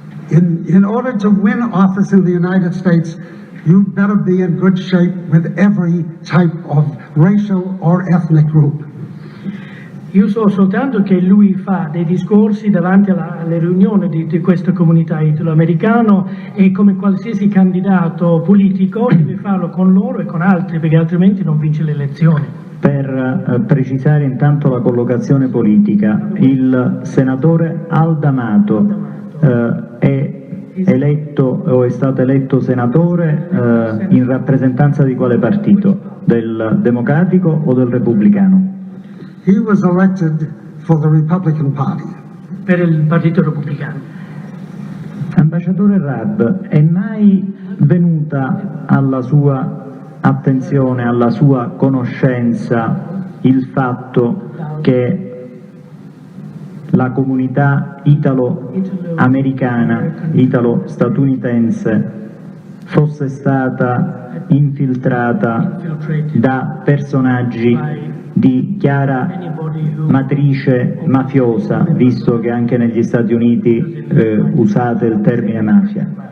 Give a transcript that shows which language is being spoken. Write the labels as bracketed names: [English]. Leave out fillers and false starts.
[English] In order to win office in the United States, you better be in good shape with every type of racial or ethnic group. [Italian] Io so soltanto che lui fa dei discorsi davanti alle riunioni di questa comunità italo-americana e come qualsiasi candidato politico deve farlo con loro e con altri, perché altrimenti non vince le elezioni. Per precisare intanto la collocazione politica, il senatore Aldamato è eletto o è stato eletto senatore in rappresentanza di quale partito? Del Democratico o del Repubblicano? [English] He was elected for the Republican Party. [Italian] Per il Partito Repubblicano. Ambasciatore Raab, è mai venuta alla sua attenzione, alla sua conoscenza il fatto che la comunità italo-americana, italo-statunitense fosse stata infiltrata da personaggi di chiara matrice mafiosa, visto che anche negli Stati Uniti usate il termine mafia?